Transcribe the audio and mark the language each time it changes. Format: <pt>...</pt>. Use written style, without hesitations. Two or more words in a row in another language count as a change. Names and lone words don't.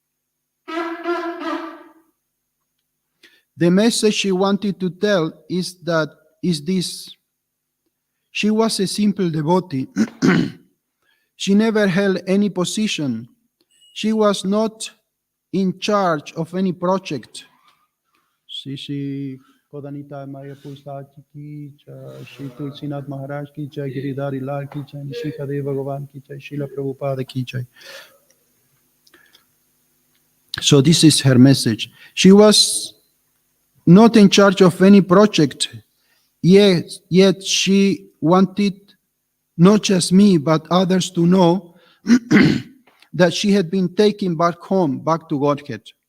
<en>The message she wanted to tell is this. She was a simple devotee. She never held any position. She was not in charge of any project.</en> <hi>श्री कोडनिता माया पुस्तची की जय, श्री तुलसीनाथ महाराज की जय, गिरिधारी लाल की जय, श्री कदेव भगवान की जय, श्रील प्रभुपाद की जय.</hi> <en>So this is her message. She was not in charge of any project, yet she wanted not just me, but others to know that she had been taken back home, back to Godhead.</en>